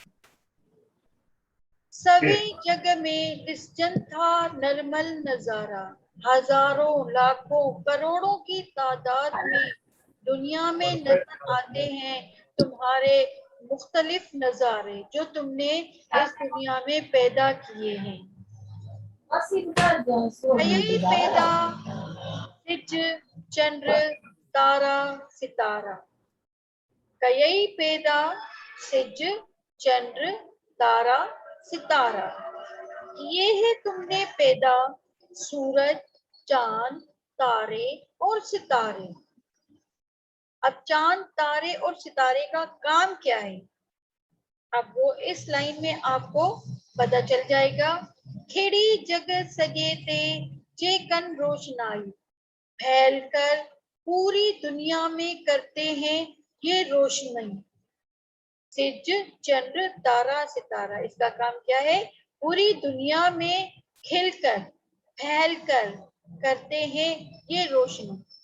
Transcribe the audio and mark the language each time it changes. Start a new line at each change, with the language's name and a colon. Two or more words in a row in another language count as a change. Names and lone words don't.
Sindhi: सभी जग में निश्चन था नरमल नजारा,
Hindi: हजारों लाखों करोड़ों की तादाद में दुनिया में नजर आते हैं तुम्हारे मुख्तलिफ नजारे जो तुमने इस दुनिया में पैदा किए हैं।
Sindhi: यही पैदा सिज चंद्र तारा सितारा, कई पैदा सिज चंद्र तारा सितारा,
Hindi: ये है तुमने पैदा सूरज, चांद, तारे और सितारे। अब चांद, तारे और सितारे का काम क्या है, अब वो इस लाइन में आपको पता चल जाएगा।
Sindhi: खिड़ी जगत सजे ते जे कन रोशनाई,
Hindi: फैल कर पूरी दुनिया में करते हैं ये रोशनाई।
Sindhi: सिज चंद्र तारा सितारा,
Hindi: इसका काम क्या है, पूरी दुनिया में खिलकर फैलकर करते हैं ये रोशनी।